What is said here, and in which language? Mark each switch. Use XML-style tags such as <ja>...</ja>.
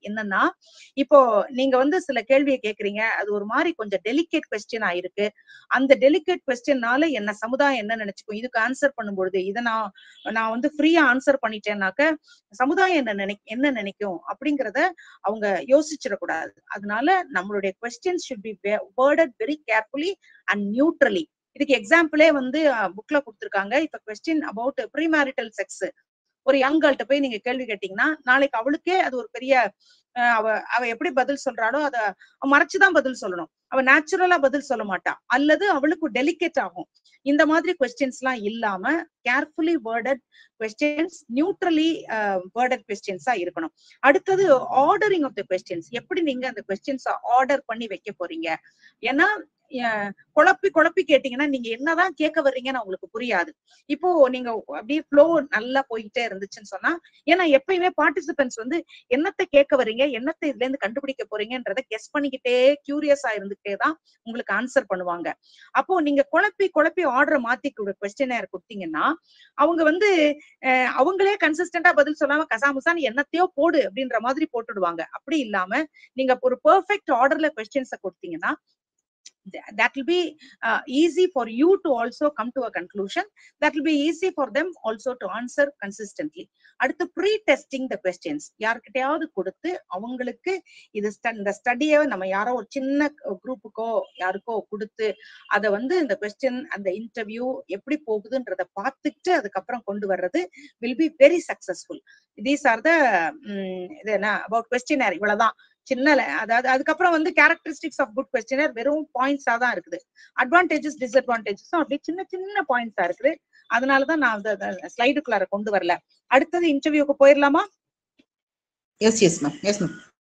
<ta>என்னன்னா இப்போ நீங்க சில கேள்வியை கேட்கறீங்க, அது ஒரு மாதிரி கொஞ்சம் டெலிகேட் கொஸ்டின் ஆயிருக்கு. அந்த டெலிகேட் கொஸ்டின்னால என்ன சமுதாயம் என்ன நினைச்சுக்கும், இதுக்கு ஆன்சர் பண்ணும்பொழுது இதை நான் ஃப்ரீயா ஆன்சர் பண்ணிட்டேன்னாக்க சமுதாயம் என்ன நினைக்கும் அப்படிங்கறத அவங்க யோசிச்சிடக்கூடாது. அதனால நம்மளுடைய</ta> <en>Questions should be worded very carefully and neutrally.</en> <ta>இதுக்கு எக்ஸாம்பிளே புக்ல கொடுத்திருக்காங்க. இப்ப கொஸ்டின் அபவுட் ப்ரீமேரிட்டல் செக்ஸ், ஒரு யங் கேர்ள்கிட்ட போய் நீங்க கேள்வி கேட்டீங்கன்னா நாளைக்கு அவளுக்கே அது ஒரு பெரிய அவ எப்படி பதில் சொல்றாளோ அதை மறைச்சுதான் பதில் சொல்லணும். அவ நேச்சுரலா பதில் சொல்ல மாட்டா, அல்லது அவளுக்கு டெலிகேட் ஆகும். இந்த மாதிரி கொஸ்டின்ஸ் எல்லாம் இல்லாம carefully worded questions, neutrally worded கொஸ்டின்ஸா இருக்கணும். அடுத்தது ஆர்டரிங் ஆஃப் த கொஸ்டின்ஸ். எப்படி நீங்க அந்த கொஸ்டின்ஸ் ஆர்டர் பண்ணி வைக்க போறீங்க? ஏன்னா குழப்பி கேட்டீங்கன்னா நீங்க என்னதான் கேட்க வர்றீங்கன்னு அவங்களுக்கு புரியாது. இப்போ நீங்க அப்படியே ஃப்ளோ நல்லா போயிட்டே இருந்துச்சுன்னு சொன்னா, ஏன்னா எப்பயுமே பார்ட்டிசிபென்ட்ஸ் என்னத்தை கேட்க வர்றீங்க, என்னத்தை இதுல இருந்து கண்டுபிடிக்க போறீங்கன்றத கெஸ் பண்ணிக்கிட்டே கியூரியஸா இருந்துகிட்டே தான் உங்களுக்கு ஆன்சர் பண்ணுவாங்க. அப்போ நீங்க குழப்பி ஆர்டரை மாத்தி கொஸ்டினர் கொடுத்தீங்கன்னா அவங்க அவங்களே கன்சிஸ்டன்டா பதில் சொல்லாம கசாமுசான்னு என்னத்தையோ போடு அப்படின்ற மாதிரி போட்டுடுவாங்க. அப்படி இல்லாம நீங்க ஒரு பெர்ஃபெக்ட் ஆர்டர்ல கொஸ்டின்ஸை கொடுத்தீங்கன்னா</ta> <en>that will be easy for you to also come to a conclusion. That will be easy for them also to answer consistently.</en> <ta>அடுத்து</ta> <en>pre-testing the questions.</en> <ta>யார்கிட்டயாவது கொடுத்து அவங்களுக்கு இந்த ஸ்டடியை நம்ம யாரோ ஒரு சின்ன குரூப்புக்கோ யாருக்கோ கொடுத்து அதை இந்த கொஸ்டின் அந்த இன்டர்வியூ எப்படி போகுதுன்றத பார்த்துட்டு அதுக்கப்புறம் கொண்டு வர்றது</ta> <en>will be very successful. These are the</en> <ta>இது என்ன</ta> <en>about questionnaire.</en> <ta>இவ்வளவுதான் சின்ன, அதாவது அதுக்கப்புறம் கேரக்டரிஸ்டிக்ஸ் ஆஃப் குட் கொஸ்டினர் வெறும் பாயிண்ட்ஸா தான் இருக்குது. அட்வான்டேஜஸ் டிஸ்அட்வான்டேஜஸும் அப்படி சின்ன பாயிண்ட்ஸா இருக்குது. அதனாலதான் நான் ஸ்லைடுக்குள்ளார கொண்டு வரல. அடுத்தது இன்டர்வியூக்கு போயிடலாமா?</ta> <en>yes ma'am</en>